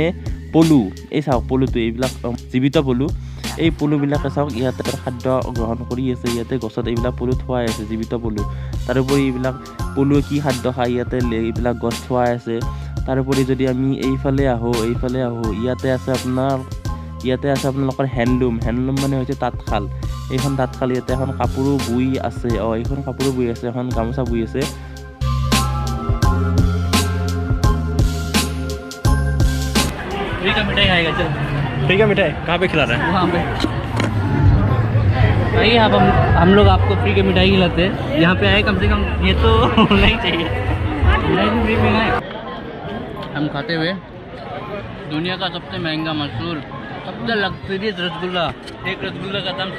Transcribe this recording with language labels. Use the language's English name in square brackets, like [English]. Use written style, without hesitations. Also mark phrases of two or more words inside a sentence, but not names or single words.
[Assamese] পলু এই চাওক পলুটো এইবিলাক জীৱিত পলু এই পলুবিলাকে চাওক ইয়াতে খাদ্য গ্ৰহণ কৰি আছে ইয়াতে গছত এইবিলাক পলু থোৱাই আছে জীৱিত পলু তাৰোপৰি এইবিলাক পলুৱে কি খাদ্য খায় ইয়াতে এইবিলাক গছ থোৱাই আছে তাৰোপৰি যদি আমি এইফালে আহো ইয়াতে আছে আপোনালোকৰ হেণ্ডলুম মানে হৈছে তাঁতশাল এইখন তাঁতশাল ইয়াতে এখন কাপোৰো বুই আছে এইখন কাপোৰো বুই আছে এখন গামোচা বুই আছে [Hindi] फ्री का मिठाई खाएगा चल फ्री का मिठाई कहाँ पे खिला रहा है वहाँ पे आइए आप हम लोग आपको फ्री की मिठाई खिलाते हैं यहाँ पे आए कम से कम ये तो होना ही चाहिए फ्री में है हम खाते हुए दुनिया का सबसे महंगा मशहूर सबसे लग्जरियस रसगुल्ला एक रसगुल्ला का दाम